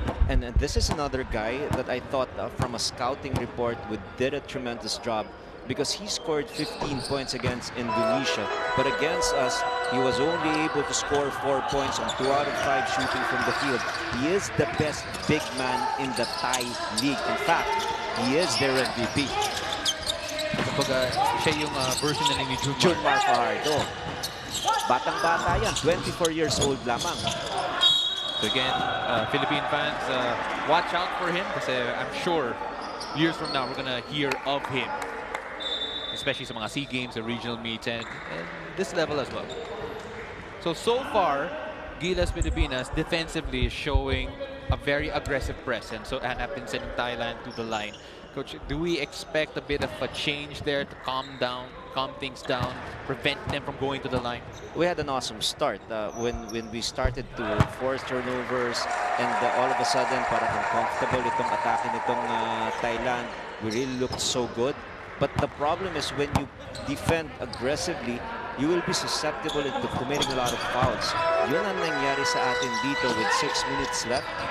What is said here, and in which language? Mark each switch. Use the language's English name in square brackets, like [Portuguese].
[English] And this is another guy that I thought from a scouting report did a tremendous job, because he scored 15 points against Indonesia. But against us, he was only able to score 4 points on 2 out of 5 shooting from the field. He is the best big man in the Thai league. In fact, he is their MVP. [Filipino] Kapag siya yung version na ni Junmar Fajardo. Batang-bata yan, [English] 24 years old [Filipino] lamang. [English] So again, Philippine fans, watch out for him, because I'm sure years from now we're gonna hear of him, especially [Filipino] sa mga [English] SEA Games, the regional meets, and this level as well. So far, Gilas Pilipinas defensively is showing a very aggressive presence. So, and have been sending Thailand to the line. Coach, do we expect a bit of a change there to calm things down, prevent them from going to the line? We had an awesome start when we started to force turnovers, and all of a sudden [Filipino] parang uncomfortable itong atake nitong Thailand. [English] We really looked so good. But the problem is when you defend aggressively, you will be susceptible to committing a lot of fouls. [Filipino] Yun ang nangyari sa atin dito [English] with 6 minutes left.